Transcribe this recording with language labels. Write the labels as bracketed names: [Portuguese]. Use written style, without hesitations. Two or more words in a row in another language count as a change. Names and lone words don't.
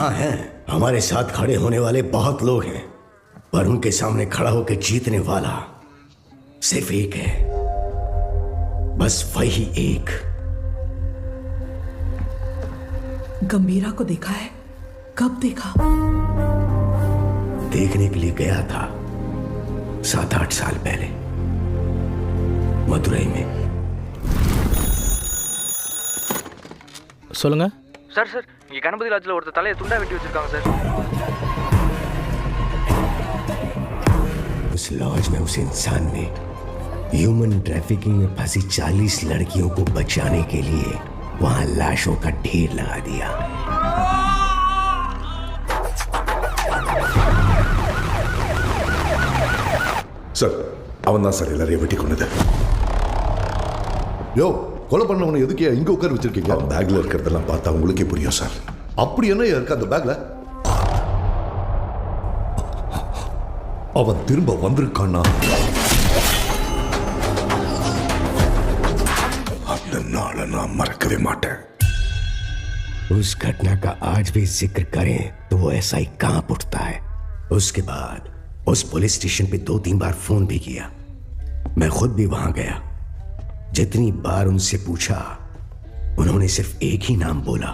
[Hindi] हाँ है, हमारे साथ खड़े होने वाले बहुत लोग हैं, पर उनके सामने खड़ा होकर जीतने वाला सिर्फ एक है, बस वही एक। गंभीरा को देखा है? कब देखा? देखने के लिए गया था 7-8 साल पहले मदुरई में। [Tamil] சொல்லுங்க சார் சார் இங்க கணபதி லாட்ஜ்ல ஒருத்தர் தலையை துண்டா வெட்டி வச்சிருக்காங்க சார்। [Hindi] उस लॉज में उस इंसान ने [English] human trafficking [Hindi] में फंसी 40 लड़कियों को बचाने के लिए वहां लाशों का ढेर लगा दिया। [Tamil] சார், அவன் தான் சார் எல்லாரையும் வெட்டி கொண்டது. யோ, கொலை பண்ணவனை எதுக்கு இங்க உட்கார வச்சிருக்கீங்க? பேக்ல இருக்கிறதெல்லாம் பார்த்தா உங்களுக்கே புரியும் சார். அப்படி என்ன இருக்கு அந்த பேக்ல? அவன் திரும்ப வந்திருக்கானா? அந்த நாளை நான் மறக்கவே மாட்டேன். [Hindi] उस घटना का आज भी जिक्र करें तो वो ऐसा ही कांप उठता है। उसके बाद उस [English] police station [Hindi] पे 2-3 बार फोन भी किया। मैं खुद भी वहां गया। जितनी बार उनसे पूछा उन्होंने सिर्फ एक ही नाम बोला,